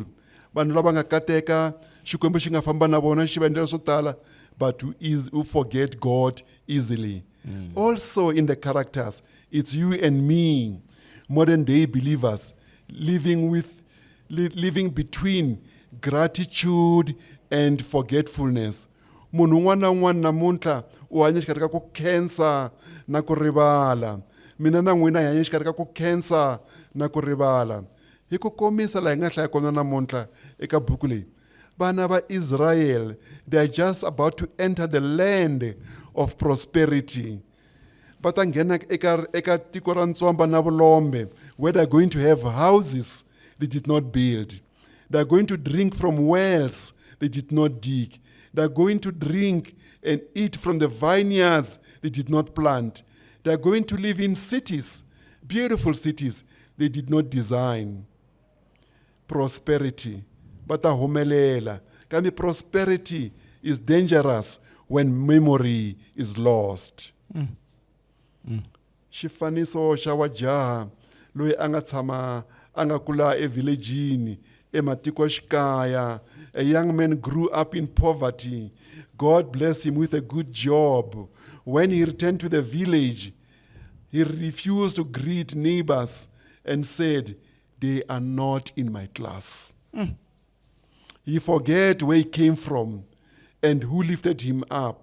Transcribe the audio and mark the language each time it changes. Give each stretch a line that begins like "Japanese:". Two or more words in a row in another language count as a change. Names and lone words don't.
Tsonga: Vanhu lava nga kateka, Xikwembu xi nga famba na vona xi va endlela swo tala,
English: but who forget God easily. Also in the characters, it's you and me, modern day believers, living between gratitude and forgetfulness.
Tsonga: Munhu un'wana na un'wana namuntlha u hanya xikarhi ka ku khensa na ku rivala. Mina na n'wina hi hanya xikarhi ka ku khensa na ku rivala. Hi ku komisa laha hi nga hlaya kona namuntlha eka buku leyi. Vana va Israel,
English: they are just about to enter the land of prosperity.
Tsonga: Va ta nghena eka tiko ra ntswamba na vulombe,
English: where they are going to have houses they did not build. They are going to drink from wells they did not dig. They are going to drink and eat from the vineyards they did not plant. They are going to live in cities, beautiful cities they did not design. Prosperity.
Tsonga: Bata humelela.
English: Kambe prosperity is dangerous when memory is lost.
Tsonga: Xifaniso xa wajaha loyi a nga tshama a nga kula evillagini ematikoxikaya.
English: A young man grew up in poverty. God blessed him with a good job. When he returned to the village, he refused to greet neighbors and said, "They are not in my class." He forget where he came from and who lifted him up.